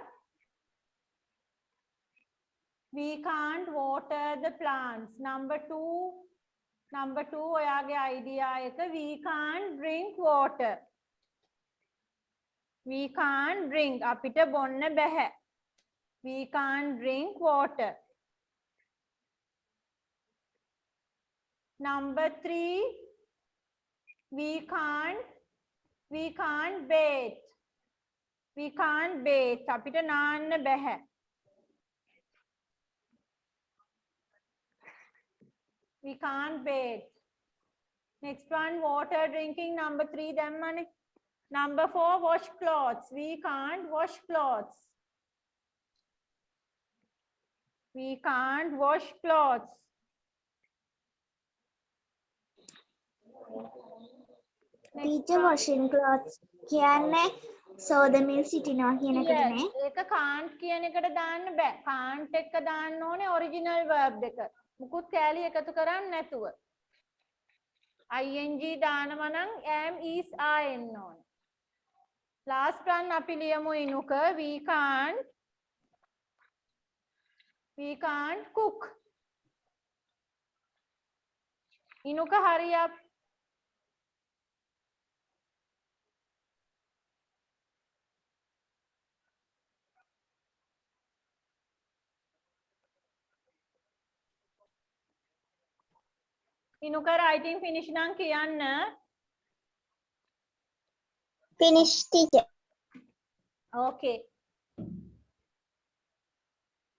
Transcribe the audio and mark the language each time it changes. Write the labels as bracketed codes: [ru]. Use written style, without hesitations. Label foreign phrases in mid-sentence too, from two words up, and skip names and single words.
[en] We can't water the plants. Number 2 ඔයාගේ idea එක we can't drink water. We can't drink. [si] අපිට බොන්න බැහැ. [en] We can't drink water. Number 3, we can't bathe. We can't bathe. [si] අපිට නාන්න බැහැ. [en] We can't bathe. Next one, water drinking. Number 3, දැම්මනේ. Number 4, wash clothes. We can't wash clothes. We can't wash clothes. Teacher washing clothes [si] කියන්නේ සෝදමින් සිටිනවා කියන එකනේ. ඒක can't කියන එකට දාන්න බෑ. can't එක දාන්න ඕනේ [en] original verb [si] එක. මුකුත් කැලි එකතු කරන්නේ නැතුව. ing දානවා නම් [en] am is are [si] එන්න ඕනේ. [en] Last one [si] අපි ලියමු ඉනුක. [en] We can't cook. ඉනුක hurry up. [si] ඉනුක [en] writing finish [si] නම් කියන්න. [en] Finish teacher. Okay.